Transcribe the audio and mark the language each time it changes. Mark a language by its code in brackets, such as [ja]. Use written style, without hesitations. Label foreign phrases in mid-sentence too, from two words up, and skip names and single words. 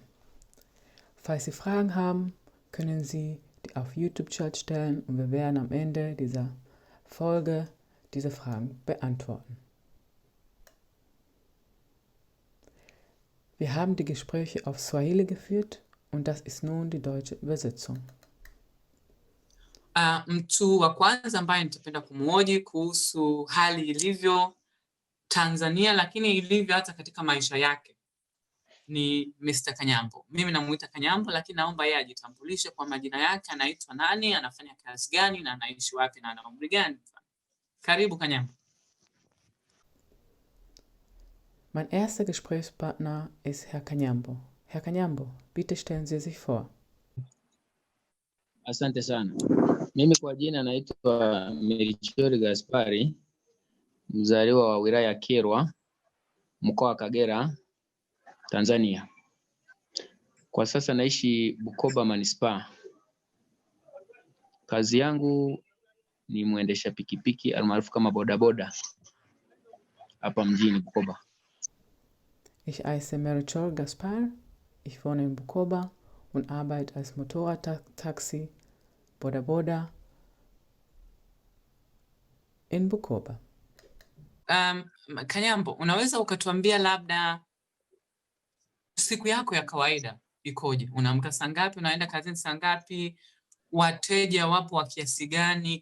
[de] Falls Sie Fragen haben, können Sie die auf YouTube-Chat stellen und wir werden am Ende dieser Folge diese Fragen beantworten. Wir haben die Gespräche auf Swahili geführt und das ist nun die deutsche Übersetzung. [sw] Mtu wa kwanza ambaye nitapenda kumhoji kuhusu hali ilivyo Tanzania, lakini ilivyo hata katika maisha yake ni Mr. Kanyambo. Mimi namuita Kanyambo, lakini naomba yeye ajitambulishe kwa majina yake, anaitwa nani, anafanya kazi gani na anaishi wapi na ana umri gani. Karibu Kanyambo. [de] Mein erster Gesprächspartner ist Herr Kanyambo. Herr Kanyambo, bitte stellen Sie sich vor. [sw] Asante sana. Mimi kwa jina naitwa Melchior Gaspari, mzaliwa wa wilaya ya Kyerwa, mkoa wa Kagera, Tanzania. Kwa sasa naishi Bukoba Manispaa. Kazi yangu ni mwendesha pikipiki almaarufu kama bodaboda hapa mjini Bukoba. [de] Ich heiße Melchior Gaspar, ich wohne in Bukoba und arbeite als Motorradtaxi, Bodaboda in Bukoba. [sw] Kanyambo, unaweza ukatuambia labda siku yako ya kawaida ikoje? Unaamka saa ngapi? Unaenda kazini saa ngapi? Wateja wapo wa kiasi gani?